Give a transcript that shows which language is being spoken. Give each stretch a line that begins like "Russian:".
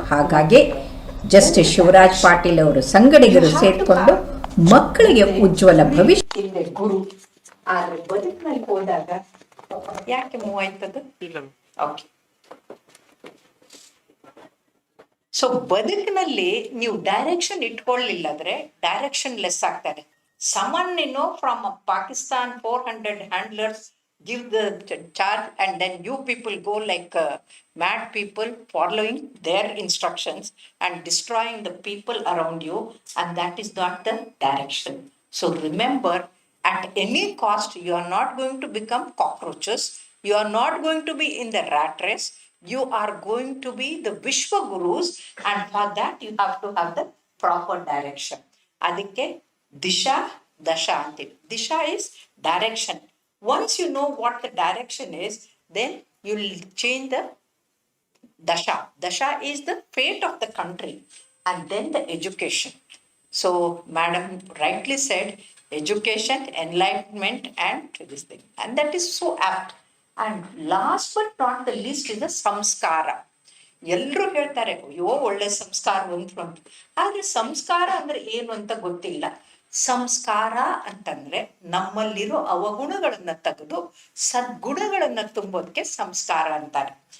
Kannada: ಹಾಗಾಗಿ ಜಸ್ಟಿಸ್ ಶಿವರಾಜ್ ಪಾಟೀಲ್ ಅವರು ಸಂಗಡಿಗರು ಸೇರಿಕೊಂಡು ಮಕ್ಕಳಿಗೆ ಉಜ್ವಲ ಭವಿಷ್ಯ. ಗುರು ಆದ್ರೆ ಬದುಕಿನಲ್ಲಿ ಹೋದಾಗ ಯಾಕೆ ಮೂವ್ ಆಯ್ತದು? ಓಕೆ. ಸೊ ಬದುಕಿನಲ್ಲಿ ನೀವು ಡೈರೆಕ್ಷನ್ ಇಟ್ಕೊಳ್ಳಿಲ್ಲ ಅಂದ್ರೆ ಡೈರೆಕ್ಷನ್ ಲೆಸ್ ಆಗ್ತಾರೆ.
English: Someone from Pakistan 400 handlers give the charge and then you people go like mad people following their instructions and destroying the people around you, and that is not the direction. So remember, at any cost you are not going to become cockroaches, you are not going to be in the rat race, you are going to be the Vishwa Gurus, and for that you have to have the proper direction.
Kannada: Adike Disha Dasha antivi.
English: Disha is direction. Once you know what the direction is, then you will change the Dasha. Dasha is the fate of the country, and then the education. So madam rightly said, education, enlightenment, and this thing, and that is so apt. And last but not the least is the samskara.
Kannada: ಎಲ್ಲರೂ ಹೇಳ್ತಾರೆ ಅಯ್ಯೋ ಒಳ್ಳೆ ಸಂಸ್ಕಾರ ಬಂತು ಅಂತ, ಆದ್ರೆ ಸಂಸ್ಕಾರ ಅಂದ್ರೆ ಏನು ಅಂತ ಗೊತ್ತಿಲ್ಲ. ಸಂಸ್ಕಾರ ಅಂತಂದ್ರೆ ನಮ್ಮಲ್ಲಿರೋ ಅವಗುಣಗಳನ್ನ ತೆಗೆದು ಸದ್ಗುಣಗಳನ್ನ ತುಂಬೋದಕ್ಕೆ ಸಂಸ್ಕಾರ ಅಂತಾರೆ.